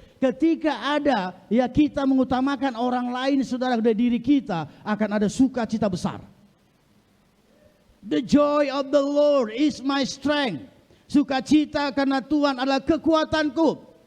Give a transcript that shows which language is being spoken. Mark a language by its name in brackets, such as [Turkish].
[Indonesian] Ketika ada ya kita mengutamakan orang lain, saudara, dari diri kita, akan ada sukacita besar. [English] The joy of the Lord is my strength. [Indonesian] Sukacita karena Tuhan adalah kekuatanku.